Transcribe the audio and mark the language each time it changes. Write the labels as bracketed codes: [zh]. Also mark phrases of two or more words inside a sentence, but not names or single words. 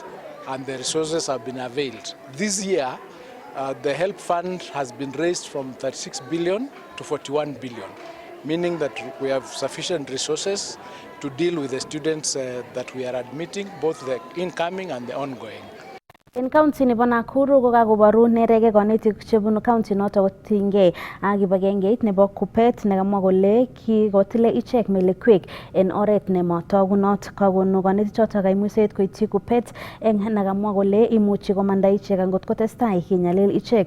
[en] And the resources have been availed. This year, the HELP fund has been raised from 36 billion to 41 billion, meaning that we have sufficient resources to deal with the students that we are admitting, both the incoming and the ongoing. [kln] En county nebo Nakuru ko kakobaru nerege konetik chebunu county noto kotinygei ak kibagengeit nebo Kupet nekamwa kole kikotile ichek melekwek en oret nemotogunot. Kakonu konetik choto kaimuset koityi Kupet eng nekamwa kole imuchi komanda ichek angot kotestai kinyalil ichek.